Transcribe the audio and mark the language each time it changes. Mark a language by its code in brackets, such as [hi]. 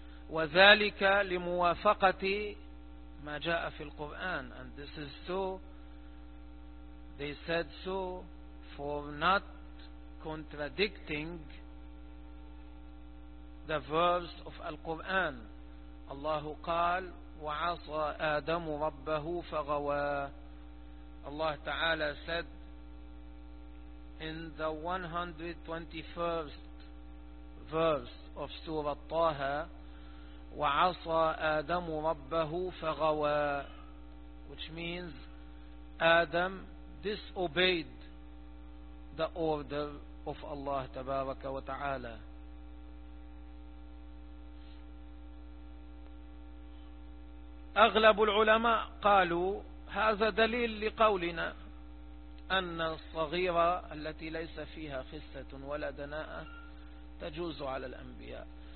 [ar] وذلك لموافقة ما جاء في القرآن. [en] And this is so, they said so, for not contradicting the verse of Al-Quran. [ar] Allah قال وعصى آدم ربه فغوى. [en] Allah Ta'ala said in the 121st verse of Surah Taha, [ar] وعصى آدم ربه فغوى, [en] which means Adam disobeyed the order of Allah [ar] تبارك وتعالى. أغلب العلماء قالوا هذا دليل لقولنا أن الصغيرة التي ليس فيها خسة ولا دناءة تجوز على الأنبياء.